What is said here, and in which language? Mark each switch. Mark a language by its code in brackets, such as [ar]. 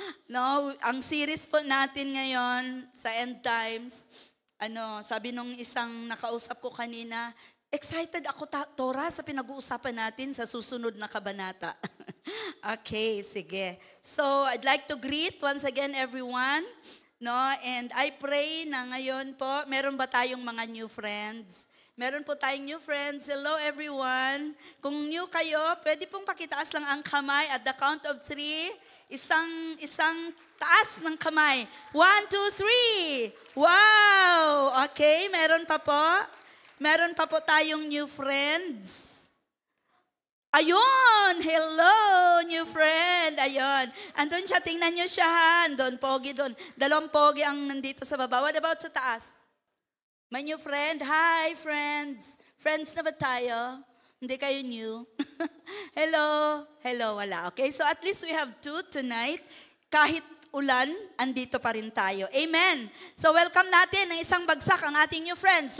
[tl] No, ang series po natin ngayon sa End Times, sabi nung isang nakausap ko kanina, excited ako, Tora, sa pinag-uusapan natin sa susunod na kabanata. Okay, sige. [en] So, I'd like to greet once again everyone. [tl] No? [en] And I pray [tl] na ngayon po, meron ba tayong mga new friends? Meron po tayong new friends. Hello everyone. Kung new kayo, pwede pong pakitaas lang ang kamay [en] at the count of 3. [tl] Isang taas ng kamay. 1, 2, 3. Wow! Okay, meron pa po. Meron pa po tayong new friends. Ayun! Hello, new friend. Ayun. Andun siya, tingnan niyo siya. Andun, pogi doon. 2 pogi ang nandito sa baba. [en] What about [tl] sa taas? [en] My new friend. Hi, friends. [tl] Friends na ba tayo? Hindi kayo new? Hello. Hello, wala. [en] Okay, so at least we have 2 tonight. [tl] Kahit ulan, andito pa rin tayo. Amen. So welcome natin ng isang bagsak ang ating new friends.